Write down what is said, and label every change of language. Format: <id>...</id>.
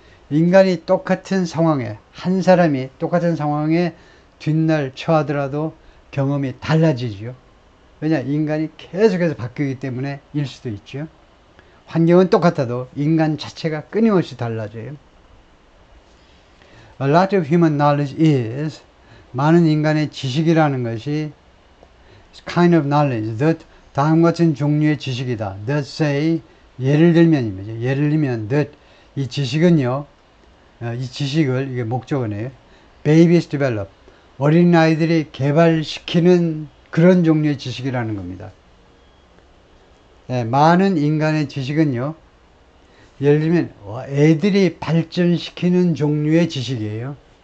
<ko>인간이 똑같은 상황에, 한 사람이 똑같은 상황에 뒷날 처하더라도 경험이 달라지죠. 왜냐, 인간이 계속해서 바뀌기 때문에 일 수도 있죠. 환경은 똑같아도 인간 자체가 끊임없이 달라져요.</ko> <en>A lot of human knowledge is,</en> <ko>많은 인간의 지식이라는 것이</ko> <en>kind of knowledge that,</en> <ko>다음 같은 종류의 지식이다.</ko> <en>that say,</en> <ko>예를 들면 that, 이 지식은요, 이 지식을, 이게 목적어네요.</ko> <en>babies develop,</en> <ko>어린아이들이 개발시키는 그런 종류의 지식이라는 겁니다. 많은 인간의 지식은요, 예를 들면 애들이 발전시키는 종류의 지식이에요.</ko>